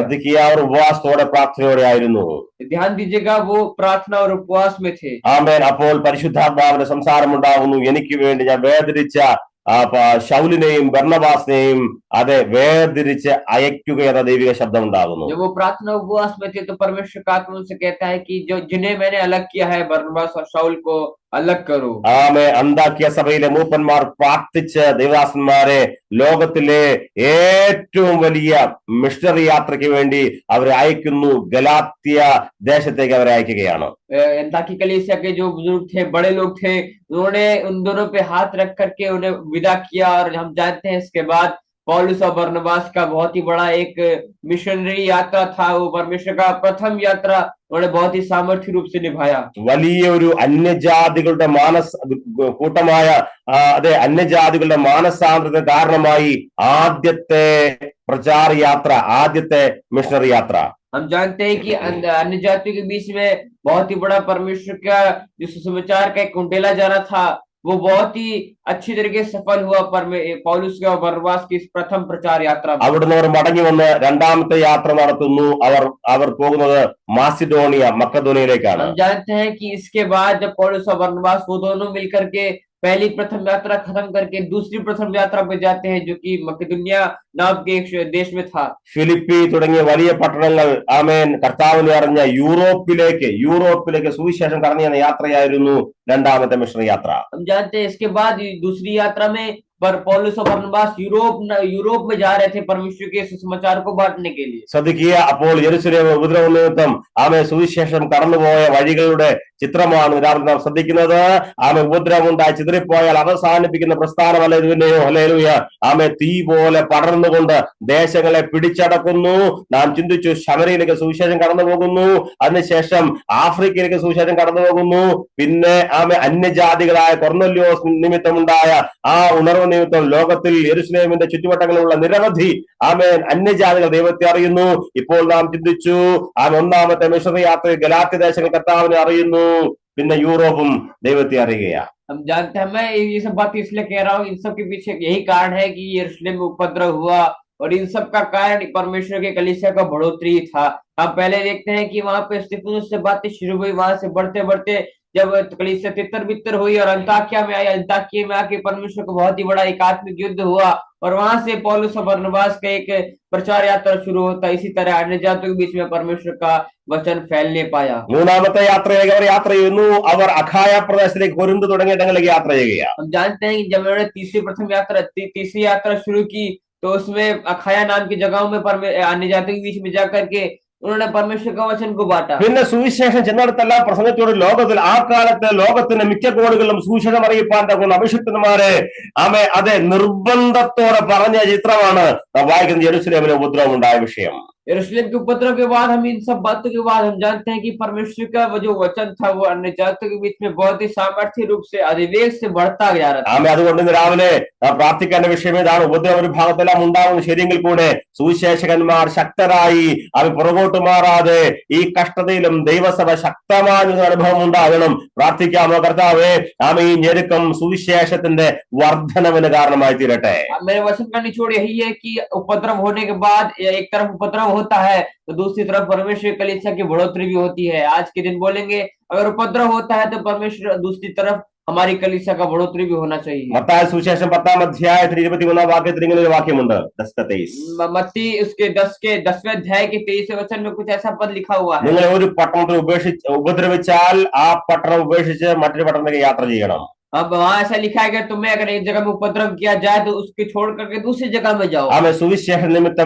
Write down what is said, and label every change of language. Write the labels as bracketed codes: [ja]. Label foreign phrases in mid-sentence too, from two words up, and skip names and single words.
[ml] ശ്രദ്ധിക്കുക, അവർ ഉപവാസത്തോടെ പ്രാർത്ഥനയോടെ ആയിരുന്നു. [hi] ध्यान दीजिएगा, वो प्रार्थना और उपवास में थे। [ml] ആമേൻ. അപ്പോൾ പരിശുദ്ധാത്മാവിന്റെ സംസാരം ഉണ്ടാകുന്നു, എനിക്ക് വേണ്ടി ഞാൻ വേദനിച്ച ശൗലിനെയും ബർന്നബാസിനെയും അതെ വേർതിരിച്ച് അയക്കുക എന്ന ദൈവിക ശബ്ദം ഉണ്ടാകുന്നു. [hi] जब वो प्रार्थना उपवास में थे तो परमेश्वर का आत्मा उनसे कहता है कि जो जिन्हें मैंने अलग किया है, बरनबास और शाऊल को अलग करो. [ml] ആമേ. അന്താക്കിയ സഭയിലെ മൂപ്പന്മാർ പ്രാർത്ഥിച്ച് ദൈവദാസന്മാരെ ലോകത്തിലെ ഏറ്റവും വലിയ മിഷണറി യാത്രയ്ക്ക് വേണ്ടി അവരെ അയക്കുന്നു. ഗലാത്യ ദേശത്തേക്ക് അവരെ അയക്കുകയാണ്. [hi] अन्ताकिया कलीसिया के जो बुजुर्ग थे, बड़े लोग थे, उन्होंने उन दोनों पे हाथ रख करके उन्हें विदा किया। और हम जानते हैं इसके बाद पौलुस और बरनबास का बहुत ही बड़ा एक मिशनरी यात्रा था। वो परमेश्वर का प्रथम यात्रा उन्होंने बहुत ही सामर्थ्य रूप से निभाया. [ml] വലിയ ഒരു അന്യജാതികളുടെ കൂട്ടമായ അതെ അന്യജാതികളുടെ മാനസാന്തരത്തിന് കാരണമായി ആദ്യത്തെ പ്രചാര യാത്ര, ആദ്യത്തെ മിഷണറി യാത്ര. [hi] हम जानते हैं कि अन्य जातियों के बीच में बहुत ही बड़ा परमेश्वर का जो सुसमाचार का एक कुंडेला जाना था, वो बहुत ही अच्छी तरीके से सफल हुआ पौलुस के और बरनबास की प्रथम प्रचार यात्रा में. [ml] അവിടുന്ന് അവർ മടങ്ങി വന്ന് രണ്ടാമത്തെ യാത്ര നടത്തുന്നു. അവർ പോകുന്നത് മാസിഡോണിയ, മക്കദോനിയയിലേക്കാണ്. [hi] हम जानते हैं कि इसके बाद जब पौलुस और बरनबास वो दोनों मिलकर के पहली प्रथम यात्रा खत्म करके दूसरी प्रथम यात्रा पे जाते हैं, जो कि मकेदोनिया नाम के एक देश में था. [ml] ഫിലിപ്പി തുടങ്ങിയ വലിയ പട്ടണങ്ങൾ ആമേൻ കർത്താവിനെ അറിഞ്ഞ യൂറോപ്പിലേക്ക് സുവിശേഷം കടന്നു ചെന്ന യാത്രയായിരുന്നു രണ്ടാമത്തെ മിഷണറി യാത്ര. [hi] हम जानते हैं इसके बाद दूसरी यात्रा में पर पौलुस और बरनबास यूरोप में जा रहे थे परमेश्वर के सुसमाचार को बांटने के लिए. [ml] ശ്രദ്ധിക്കുക, അപ്പോൾ യെരൂശലേം ഉപദ്രവ നിമിത്തം ആമേ സുവിശേഷം കടന്നുപോയ വഴികളുടെ ചിത്രമാണ് നാം ശ്രദ്ധിക്കുന്നത്. ആമേ ഉപദ്രവമുണ്ടായി ചിതറിപ്പോയാൽ അവസാനിപ്പിക്കുന്ന പ്രസ്ഥാനമല്ല ഇത്. പിന്നെയോ ഹല്ലേലൂയ, ആമേ തീ പോലെ പടർന്നുകൊണ്ട് ദേശങ്ങളെ പിടിച്ചടക്കുന്നു. നാം ചിന്തിച്ചു, ശമരയിലേക്ക് സുവിശേഷം കടന്നു പോകുന്നു, അതിനുശേഷം ആഫ്രിക്കയിലേക്ക് സുവിശേഷം കടന്നു പോകുന്നു. പിന്നെ ആമേ അന്യജാതികളായ കൊർന്നല്യോസ് നിമിത്തമുണ്ടായ ആ ഉണർവ് നിമിത്തം ലോകത്തിൽ യെരൂശലേമിന്റെ ചുറ്റുവട്ടങ്ങളിലുള്ള നിരവധി ആമേൻ അന്യജാതികൾ ദൈവത്തെ അറിയുന്നു. ഇപ്പോൾ നാം ചിന്തിച്ചു, ഒന്നാമത്തെ മിഷണറി യാത്ര ഗലാത്യ ദേശങ്ങൾ കർത്താവിനെ അറിയുന്നു, പിന്നെ യൂറോപ്പും ദൈവത്തെ അറിയുകയാണ്. [hi] हम जानते हैं, मैं ये सब बात इसलिए कह रहा हूँ, इन सब के पीछे यही कारण है कि यरूशलेम में उपद्रव हुआ, और इन सब का कारण परमेश्वर के कलीसिया का बढ़ोतरी था. हम पहले देखते हैं कि वहां पे स्तिफनुस से बातें शुरू हुई, वहां से बढ़ते बढ़ते जब कलीसिया तितर बितर हुई और अन्ताकिया में आई, अन्ताकिया में आके परमेश्वर का बहुत ही बड़ा एक आत्मिक युद्ध हुआ, और वहां से पौलुस और बरनबास का एक प्रचार यात्रा शुरू होता. इसी तरह अन्य जातियों के बीच में परमेश्वर का वचन फैलने पाया. [ml] മൂന്നാമത്തെ യാത്രയിലേക്ക് അവർ യാത്ര ചെയ്യുന്നു. അവർ അഖായ പ്രദേശത്തേക്ക് കൊരിന്ത് തുടങ്ങിയ ഇടങ്ങളിലേക്ക് യാത്ര ചെയ്യുകയാണ്. [hi] हम जानते हैं कि जब उन्होंने तीसरी यात्रा शुरू की, तो उसमें अखाया नाम की जगहों में अन्य जातियों के बीच में जाकर के उन्होंने परमेश्वर का वचन को बांटा. [ml] പിന്നെ സുവിശേഷം ചെന്നിടത്തെല്ലാം പ്രസംഗത്തോട് ലോകത്തിൽ ആ കാലത്ത് ലോകത്തിന്റെ മിക്ക കോണുകളിലും സുവിശേഷം അറിയിപ്പാൻ തക്കുന്ന അഭിഷിക്തന്മാരെ അതെ നിർബന്ധത്തോടെ പറഞ്ഞ ചിത്രമാണ് വായിക്കുന്ന യെരൂശലേമിലെ ഉപദ്രവം ഉണ്ടായ വിഷയം. [hi] यरूशलेम के उपद्रव के बाद, हम इन सब बातों के बाद हम जानते हैं कि परमेश्वर का वो जो वचन था वो अन्य जातियों के बीच में बहुत ही सामर्थ्य रूप से अधिवेग से बढ़ता जा रहा था. [ml] അതുകൊണ്ട് ഇന്ന് രാവിലെ പ്രാർത്ഥിക്കേണ്ട വിഷയം ഇതാണ്. ഉപദ്രവ ഒരു ഭാഗത്തെല്ലാം ഉണ്ടാകുന്നു, ശരിയെങ്കിൽ കൂടെ സുവിശേഷകന്മാർ ശക്തരായി അവർ പുറകോട്ട് മാറാതെ ഈ കഷ്ടതയിലും ദൈവസഭ ശക്തമായ അനുഭവം ഉണ്ടാകണം. പ്രാർത്ഥിക്കാമോ? കർത്താവേ, ഈ ഞെരുക്കം സുവിശേഷത്തിന്റെ വർധനവിന് കാരണമായി തീരട്ടെ. [hi] मेरे वचन का निचोड़ यही है कि उपद्रव होने के बाद एक तरफ उपद्रव होता है तो दूसरी तरफ परमेश्वर कलीसिया की बढ़ोतरी भी होती है. आज के दिन बोलेंगे, अगर उपद्रव होता है तो परमेश्वर दूसरी तरफ हमारी कलीसिया का बढ़ोतरी भी होना चाहिए. [ml] മത്തായി സുവിശേഷം 10-ാം അധ്യായത്തിൽ 21-ാം വാക്യത്തിൽ ഇങ്ങനെ ഒരു വാക്യമുണ്ട്. [hi] मत्ती उसके 10वें अध्याय के 23वें वचन में कुछ ऐसा पद लिखा हुआ है. [ml] നിങ്ങൾ ഒരു പട്ടണത്തിൽ ഉപദ്രവിച്ചാൽ ആ പട്ടണം ഉപേക്ഷിച്ച് മറ്റൊരു പട്ടണത്തിലേക്ക് യാത്ര ചെയ്യണം. [hi] अब वहाँ ऐसा लिखा है कि तुम्हें अगर एक जगह में उपद्रव किया जाए तो उसके छोड़ करके दूसरी जगह में जाओ.